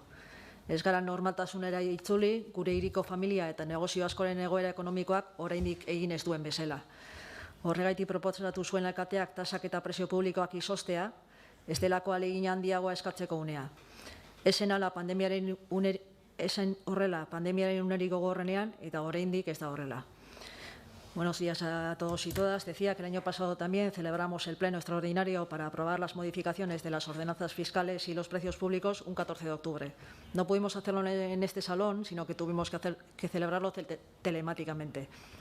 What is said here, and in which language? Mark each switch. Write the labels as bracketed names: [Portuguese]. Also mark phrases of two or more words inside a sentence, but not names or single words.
[Basque] Ez gara normaltasunera itzuli, gure hiriko familia eta negozio askoren egoera ekonomikoak oraindik egin ez duen bezala. Horregaitik proposatu zuen alkateak tasak eta prezio publikoak izoztea, ez delako ahalegin handiagoa eskatzeko unea. Esen horrela pandemiaren unerik gogorrenean eta oraindik ez da horrela. [Spanish] Buenos días a todos y todas. Decía que el año pasado también celebramos el pleno extraordinario para aprobar las modificaciones de las ordenanzas fiscales y los precios públicos un 14 de octubre. No pudimos hacerlo en este salón, sino que tuvimos que celebrarlo telemáticamente.